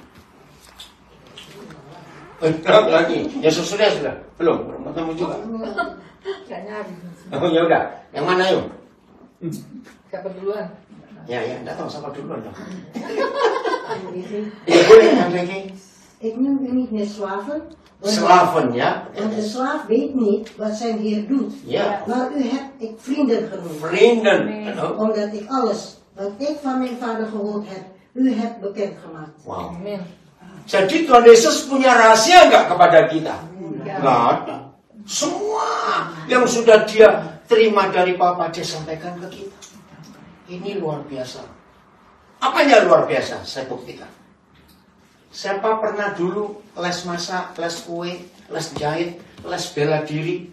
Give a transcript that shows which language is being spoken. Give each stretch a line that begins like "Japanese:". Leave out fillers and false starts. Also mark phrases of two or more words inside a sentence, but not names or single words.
Indonesian: Lagi. Ya sudah. Belum ketemu juga. Oh ya udah. Yang mana yuk? Siapa duluan? Ya, enggak tahu siapa duluan dong. Ya boleh yang lagi.
Dutch: Ik noem u niet meer slaven. Slaven ya. Want de slaaf weet niet wat zijn heer doet. Ja. Maar u hebt ik vrienden genoemd. Vrienden. Omdat ik alles wat ik van mijn vader gehoord heb, u hebt bekendgemaakt. Wow.
Indonesian: Jadi Tuhan Yesus punya rahasia enggak kepada kita? Enggak ada. Semua yang sudah dia terima dari Bapa dia sampaikan ke kita. Ini luar biasa. Apanya luar biasa? Saya buktikan. Siapa pernah dulu les masak, les kue, les jahit, les bela diri?